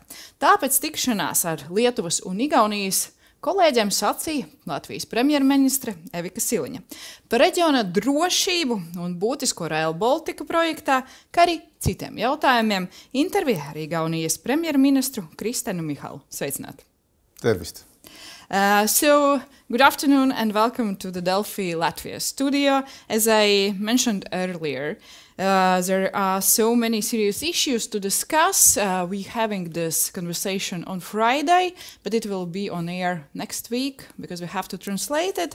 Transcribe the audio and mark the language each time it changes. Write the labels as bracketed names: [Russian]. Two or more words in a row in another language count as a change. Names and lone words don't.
[Latvian] Tāpēc tikšanās ar Lietuvas un Igaunijas kolēģiem sacīja Latvijas premjerministre Siliņa par reģiona drošību un būtisko Rail Baltica projektā, kā arī citiem jautājumiem intervijā ar Igaunijas premjerministru Kristenu Mihalu. Sveicināti! [Estonian] Tervist! [English] So, good afternoon and welcome to the Delfi Latvia studio. As I mentioned earlier, there are so many serious issues to discuss. We're having this conversation on Friday, but it will be on air next week because we have to translate it.